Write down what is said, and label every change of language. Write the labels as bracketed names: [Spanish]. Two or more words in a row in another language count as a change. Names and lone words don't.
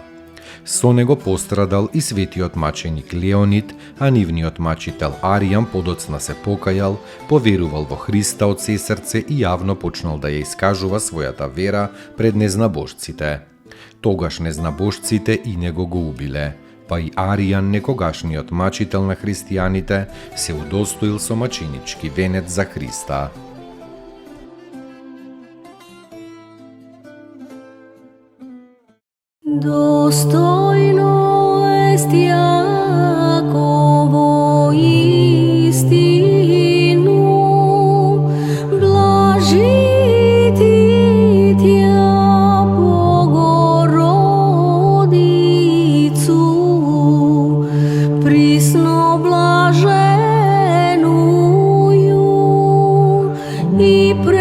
[Macedonian] Со него пострадал и светиот маченик Леонид, а нивниот мачител Аријан подоцна се покајал, поверувал во Христа од се срце и јавно почнал да ја искажува својата вера пред незнабожците. Тогаш незнабожците и него го убиле, па и Аријан, некогашниот мачител на христијаните, се удостоил со маченички венец за Христа. [Church Slavic] Достойно есть Яко во истину, блажити тя Богородицу, присно блаженую и